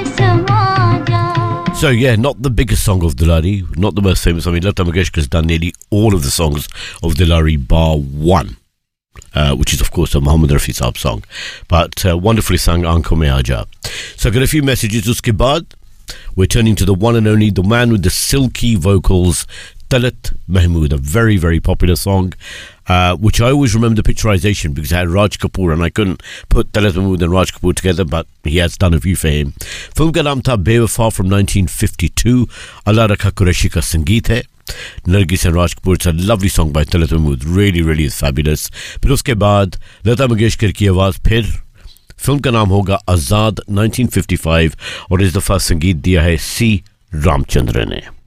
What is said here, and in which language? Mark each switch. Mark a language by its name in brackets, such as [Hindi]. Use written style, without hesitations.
[English] So yeah, not the biggest song of Dilari, not the most famous. I mean, Lata Mangeshkar has done nearly all of the songs of Dilari bar one, which is of course a Mohammed Rafi Saab song, but wonderfully sung, Aankhon Mein Aaja. So I got a few messages. [Hindi] Uske baad [English] we're turning to the one and only, the man with the silky vocals, Talat Mahmood, a very, very popular song, which I always remember the picturization because I had Raj Kapoor and I couldn't put Talat Mahmood and Raj Kapoor together, but he has done a few for him. [Hindi] Film का नाम था Bewafa from 1952. अल्लाह रक्खा क़ुरैशी का संगीत है। [English] Nargis and Raj Kapoor. It's a lovely song by Talat Mahmood. Really, really is fabulous. [Hindi] फिर उसके बाद, लता मंगेशकर की आवाज़ फिर। फ़िल्म का नाम होगा आज़ाद, 1955. और इसदफ़ा संगीत दिया है C. रामचंद्र ने।